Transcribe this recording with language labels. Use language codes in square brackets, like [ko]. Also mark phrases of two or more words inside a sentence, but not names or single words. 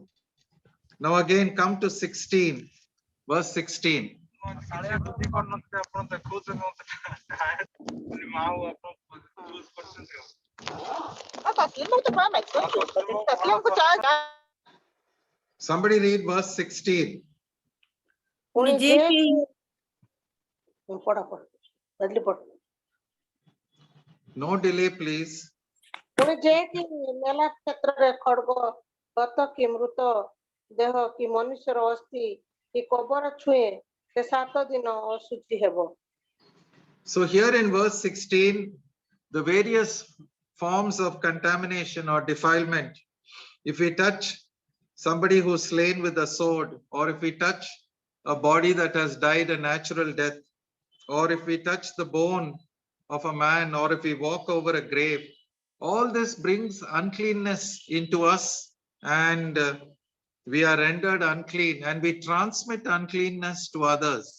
[en] Now again, come to 16, verse 16. Somebody read verse 16. [or] ପୁଣି ନିଜେ ଯେ କି କି- ପଢ ପଢ ବଦଲି ପଢ [en] No delay, please. [or] ପୁଣି ଯେ କି ମେଲା କ୍ଷେତ୍ରରେ ଖଡ୍ଗ ଗତ କି ମୃତ ଦେହ କି ମନୁଷ୍ୟର ଅସ୍ଥି କି କବର ଛୁଏଁ ସେ 7 ଦିନ ଅଶୁଚି ହେବ। [en] So here in verse 16, the various forms of contamination or defilement. If we touch somebody who's slain with a sword, or if we touch a body that has died a natural death, or if we touch the bone of a man, or if we walk over a grave, all this brings uncleanness into us, and we are rendered unclean, and we transmit uncleanness to others.